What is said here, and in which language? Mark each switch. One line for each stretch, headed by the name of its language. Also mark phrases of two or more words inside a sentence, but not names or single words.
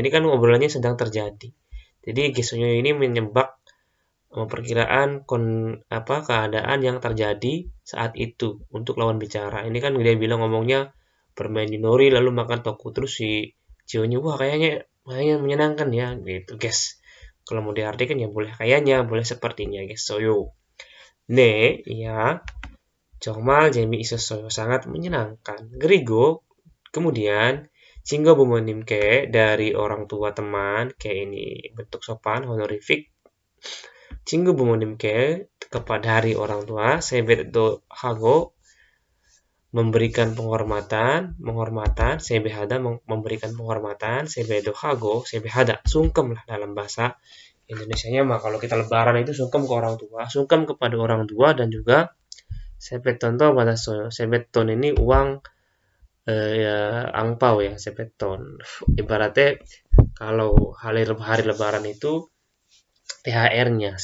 Indonesian: Ini kan obrolannya sedang terjadi. Jadi gesoyo ini menyebak perkiraan keadaan yang terjadi saat itu untuk lawan bicara. Ini kan dia bilang ngomongnya bermain yunori lalu makan toku, terus si Cio-nya wah kayaknya menyenangkan ya gitu guys. Kalau mau diartikan ya boleh kayaknya, boleh sepertinya guys. Soyo. Ne ya.
Korean: 정말 재미있었어요.
Indonesian: sangat menyenangkan. 그리고 kemudian
Korean: 친구 부모님께
Indonesian: dari orang tua teman, kayak ini bentuk sopan honorific.
Korean: 친구 부모님께
Indonesian: kepada dari orang tua,
Korean: 세배도 하고
Indonesian: memberikan penghormatan, 세배하다 memberikan penghormatan,
Korean: 세배도 하고,
Indonesian: 세배하다 sungkem lah dalam bahasa Indonesianya mah kalau kita lebaran itu sungkem ke orang tua, sungkem kepada orang tua dan juga sepeton tuh 받았어요. sepeton ini uang ya, angpau ya, sepeton. Ibaratnya kalau hari lebaran itu THR-nya.